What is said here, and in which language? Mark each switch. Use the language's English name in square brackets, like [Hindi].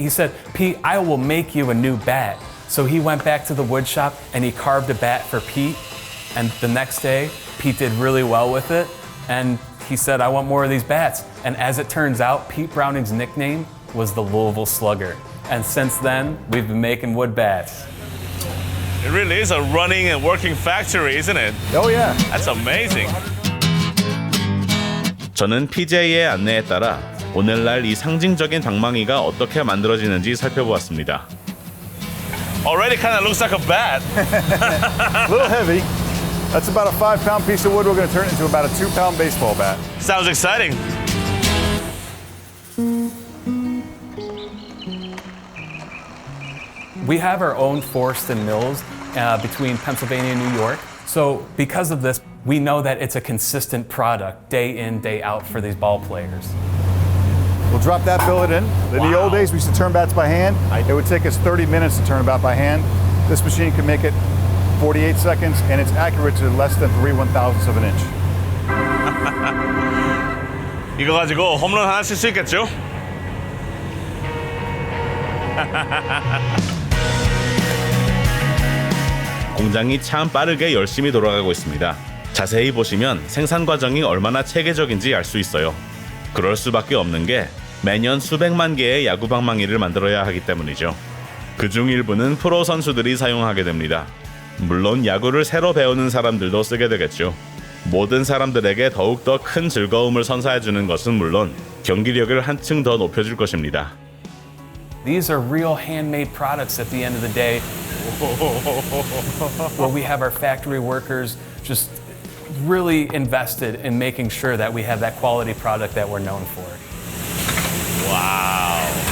[English] He said, "Pete, I will make you a new bat." So he went back to the wood shop and he carved a bat for Pete, and the next day, Pete did really well with it, and he said, "I want more of these bats." And as it turns out, Pete Browning's nickname was the Louisville Slugger. And since then, we've been making wood bats. It really is a running and working factory, isn't it? Oh yeah. That's amazing. [Korean] 저는 PJ의 안내에 따라 오늘날 이 상징적인 방망이가 어떻게 만들어지는지 살펴보았습니다. [English] Already kind of looks like a bat. A little heavy. That's about a 5-pound piece of wood. We're going to turn it into about a 2-pound baseball bat. Sounds exciting. We have our own forest and mills between Pennsylvania and New York. So because of this, we know that it's a consistent product day in, day out for these ball players. We'll drop that billet in. In the old days, we used to turn bats by hand. It would take us 30 minutes to turn a bat by hand. This machine can make it 48 seconds, and it's accurate to less than 3/1000ths of an inch. [Korean] 이거 가지고 홈런 하나 칠 수 있겠죠? 공장이 참 빠르게 열심히 돌아가고 있습니다. 자세히 보시면 생산 과정이 얼마나 체계적인지 알 수 있어요. 그럴 수밖에 없는 게 매년 수백만 개의 야구 방망이를 만들어야 하기 때문이죠. 그중 일부는 프로 선수들이 사용하게 됩니다. 물론 야구를 새로 배우는 사람들도 쓰게 되겠죠. 모든 사람들에게 더욱더 큰 즐거움을 선사해주는 것은 물론 경기력을 한층 더 높여줄 것입니다. [English] These are real handmade products at the end of the day. Where we have our factory workers just really invested in making sure that we have that quality product that we're known for. Wow.